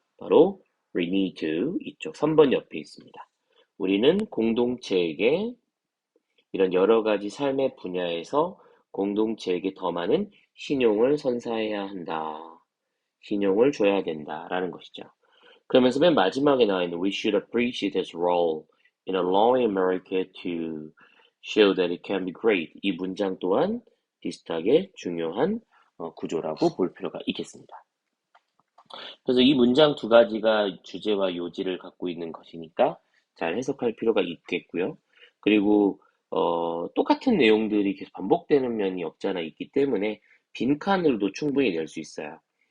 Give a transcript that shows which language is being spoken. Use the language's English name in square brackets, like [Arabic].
[Korean] 바로 [English] we need to [Korean] 이쪽 3번 옆에 있습니다. 우리는 공동체에게 이런 여러 가지 삶의 분야에서 공동체에게 더 많은 신용을 선사해야 한다. 신용을 줘야 된다라는 것이죠. 그러면서 맨 마지막에 나와 있는 [English] We should appreciate his role in allowing America to show that it can be great. [Korean] 이 문장 또한 비슷하게 중요한 구조라고 볼 필요가 있겠습니다. 그래서 이 문장 두 가지가 주제와 요지를 갖고 있는 것이니까 잘 해석할 필요가 있겠고요. 그리고 똑같은 내용들이 계속 반복되는 면이 없잖아 있기 때문에 빈칸으로도 충분히 낼 수 있어요.